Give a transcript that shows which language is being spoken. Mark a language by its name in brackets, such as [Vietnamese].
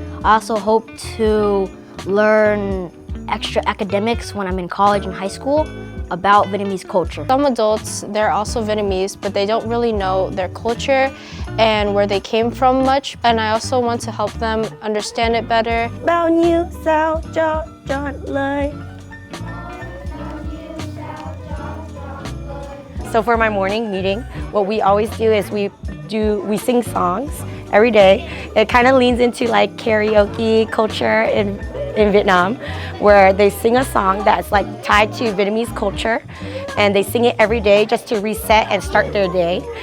[English] I also hope to learn extra academics when I'm in college and high school about Vietnamese culture. Some adults, they're also Vietnamese, but they don't really know their culture and where they came from much. And I also want to help them understand it better. [Vietnamese] Bao nhiêu sao cho trọn lời. [English] So for my morning meeting, what we always do is we sing songs every day. It kind of leans into like karaoke culture in Vietnam, where they sing a song that's like tied to Vietnamese culture, and they sing it every day just to reset and start their day.